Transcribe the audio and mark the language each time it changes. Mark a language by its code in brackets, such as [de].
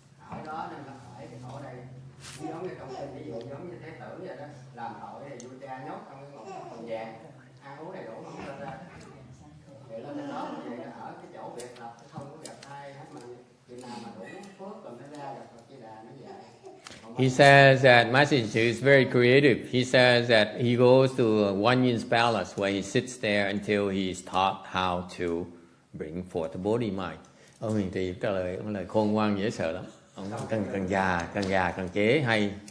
[vi] Ở đó nên nó khỏi cái khổ đây. Giống như trong kinh, ví dụ giống như Thế Tử vậy đó, làm tội thì vua cha nhốt trong cái ngục hồng vàng, ăn uống đầy đủ mà không lên ra. Vậy lên trên đó thì ở cái chỗ biệt lập, không có gặp ai hết, mà chừng nào mà đủ phước rồi mới ra gặp Phật Di Đà nó dạy. [en] He says that Master is very creative. He says that he goes to Wan Yin's palace where he sits there until he is taught how to bring forth the body mind. [vi] Ông Huyền Trì trả lời, ông lời khôn ngoan dễ sợ lắm. Ông càng già càng chế hay.